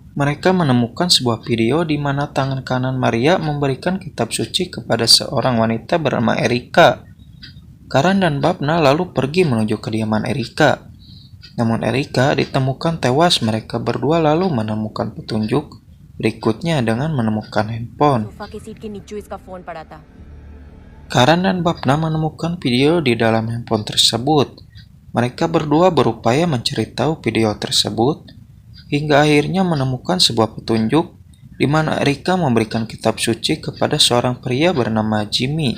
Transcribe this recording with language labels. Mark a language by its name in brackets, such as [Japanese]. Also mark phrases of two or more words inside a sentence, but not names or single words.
[Indonesian] Mereka menemukan sebuah video di mana tangan kanan Maria memberikan kitab suci kepada seorang wanita bernama Erika. Karen dan Bapna lalu pergi menuju kediaman Erika. Namun Erika ditemukan tewas. Mereka berdua lalu menemukan petunjuk berikutnya dengan menemukan handphone. [Hindi] सोफा की सीट के नीचे इसका फोन पड़ा था। [Indonesian] Karen dan Bapna menemukan video di dalam handphone tersebut. Mereka berdua berupaya mencari tahu video tersebut, hingga akhirnya menemukan sebuah petunjuk di mana Erika memberikan kitab suci kepada seorang pria bernama Jimmy.